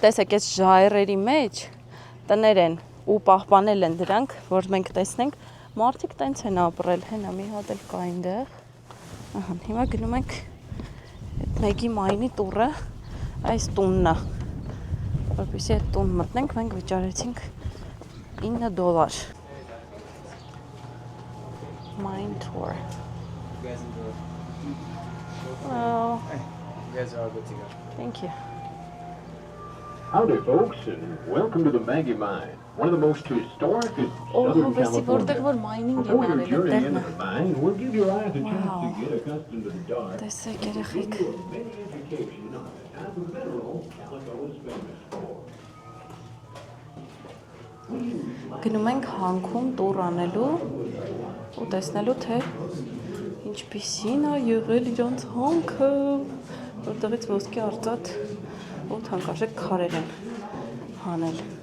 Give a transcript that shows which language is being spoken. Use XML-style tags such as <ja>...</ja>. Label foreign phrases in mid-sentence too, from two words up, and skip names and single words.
<hy>տեսեք, այս ժայռերի մեջ տներ են ու պահպանել են դրանք, որ մենք տեսնենք, մարդիկ տենց են ապրել, հենա մի հատ էլ կա այնտեղ։ Ահա, հիմա գնում ենք այդ Maggie Mine-ի տուրը, այս տունն է։ Որպեսզի այդ տուն մտնենք, մենք վճարեցինք $9։</hy> <en>Mine tour. You guys enjoy. Hello. You guys are all good to go. Thank you. Howdy, folks, and welcome to the Maggie Mine, one of the most historic in Southern</en> <hy>որտեղ որ</hy> <en>California.</en> <hy>mining են</hy> <en>Before your</en> <hy>արել</hy> <en>journey</en> <hy>այդտեղն</hy> <en>into</en> <hy>է։</hy> <en>the mine, we'll give your eyes a chance Wow. to get accustomed to the dark.</en> <hy>Տեսեք երեխեք։</hy> <en>Give you a mini education on the type of mineral Calico is famous for.</en> <hy>Գնում ենք հանքում տուր անելու ու տեսնելու թե ինչպիսին է եղել իրանց հանքը, որտեղից ոսկե արծաթ ու թանկարժեք քարեր են հանել։</hy>